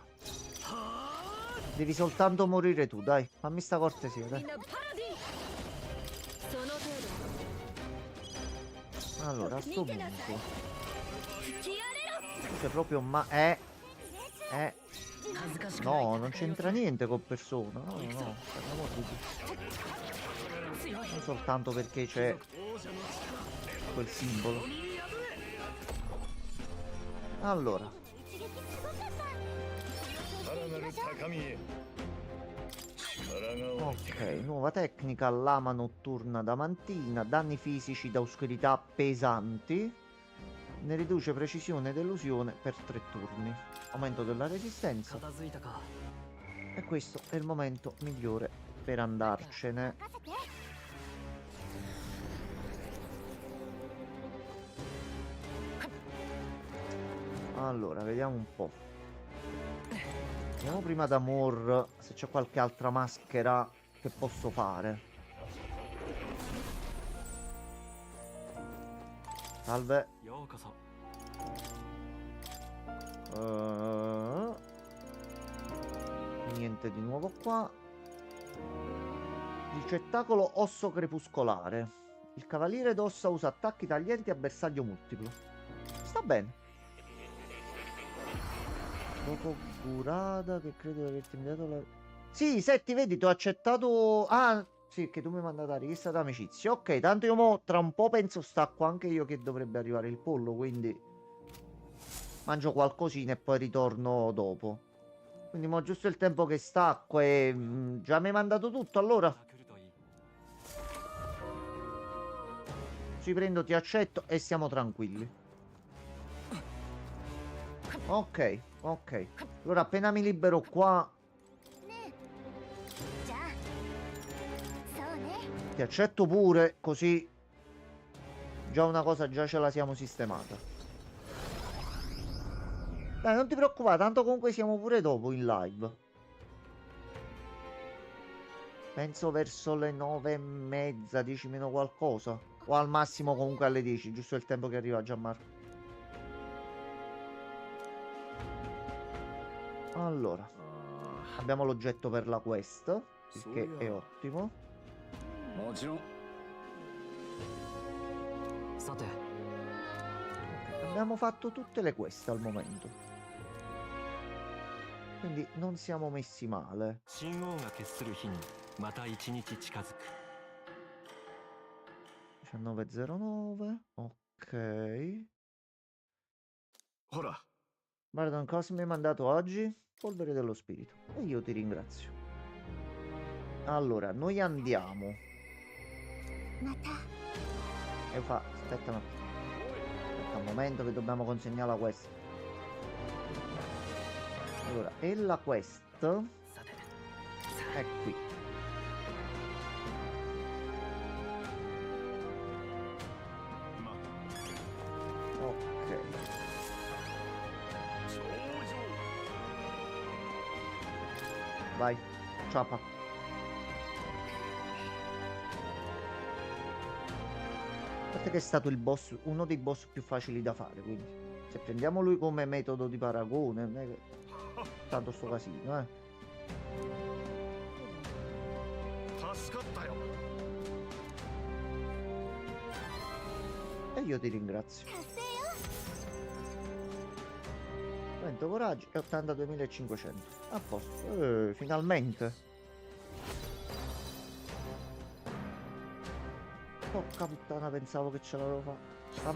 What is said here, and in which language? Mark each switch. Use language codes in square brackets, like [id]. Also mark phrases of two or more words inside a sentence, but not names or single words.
[it] Devi soltanto morire tu, dai. Fammi sta cortesia, [ja] み [it] dai. [ja] んなパラディン。その程 [it] Allora, a sto [ja] 見てなさい。 [it] punto. [ja] 吹き荒れろ。 [it] C'è proprio No, non c'entra niente col persona. No, no, per l'amor di Dio. Non soltanto perché c'è quel simbolo. Allora, [ja] さらなる高みへ。力が湧いてく [it] ok, [ja] る。 [it] nuova tecnica, lama notturna damantina, danni fisici da oscurità pesanti, ne riduce precisione ed illusione per 3 turni, aumento della resistenza [ja] 片付いたか。 [it] e questo è il momento migliore per andarcene. Allora, vediamo un po'. Andiamo prima da Mor se c'è qualche altra maschera che posso fare. Salve. [ja] ようこそ。 [it] Niente di nuovo qua. Ricettacolo osso crepuscolare. Il cavaliere d'ossa usa attacchi taglienti a bersaglio multiplo. Sta bene. Dopo Gurada che credo di averti inviato la... Sì, Setti, vedi, ti ho accettato... Ah, sì, che tu mi hai mandato la richiesta d'amicizia. Ok, tanto io mo tra un po' penso stacco anche io che dovrebbe arrivare il pollo, quindi... Mangio qualcosina e poi ritorno dopo. Quindi mo giusto il tempo che stacco e... già mi hai mandato tutto allora? [ja] 来るといい。 [it] Ci prendo, ti accetto e siamo tranquilli. Ok, ok. Allora appena mi libero qua [ja] じゃあ。そうね。 [it] ti accetto pure, così già una cosa già ce la siamo sistemata. Dai, non ti preoccupare, tanto comunque siamo pure dopo in live. Penso verso le 9:30, 10 meno qualcosa. O al massimo comunque alle 10, giusto il tempo che arriva Gianmarco. Allora, abbiamo l'oggetto per la quest, il che è ottimo. [ja] もちろん。さて、 [it] Abbiamo fatto tutte le quest al momento. Quindi non siamo messi male. [ja] 神王が決する日にまた一日近づく。 [it] 19:09. Ok. [ja] ほら、 [it] Guarda, cosa mi hai mandato oggi? Polvere dello spirito. E io ti ringrazio. Allora, noi andiamo. [ja] また。 [it] E fa... Aspetta un attimo. Aspetta un momento che dobbiamo consegnare la quest. Allora, e la quest [ja] さて、 [it] è qui. Ok. [ja] 頂上。 [it] Vai. Ciapa. A parte che è stato il boss, uno dei boss più facili da fare, quindi se prendiamo lui come metodo di paragone, non è che tanto sto casino, [ja] 助かったよ。 [it] E io ti ringrazio. [ja] 達成よ。 [it] Vento coraggio e 82.500. A posto. Finalmente. Porca puttana, pensavo che ce l'avevo fatta.